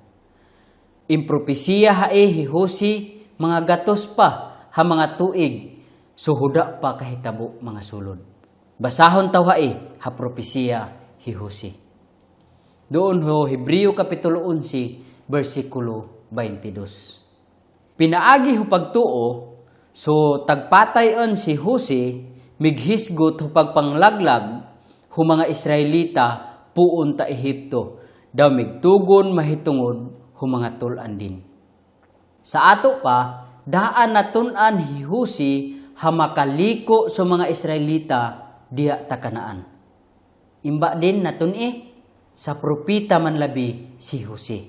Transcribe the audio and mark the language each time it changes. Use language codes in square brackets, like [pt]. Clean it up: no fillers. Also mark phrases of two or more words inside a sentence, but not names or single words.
[mba] Impropesiya hae hi Jose mga gatos pa ha mga tuig suhuda pa kahitabo mga sulod. Basahon taw hae ha propesiya hi Jose. Doon ho Hebreo kapitulo 11 bersikulo 22. Pinaagi ho pagtuo so tagpatayon si Jose mighisgot ho pagpanglaglag ho mga Israelita puon ta Ehipto daw migtugon mahitungod humanga tulan din. Sa ato pa, daan na tunan hi Jose ha makaliko sa mga Israelita diya ta Kanaan. Imba din natun sa propita man labi si Jose.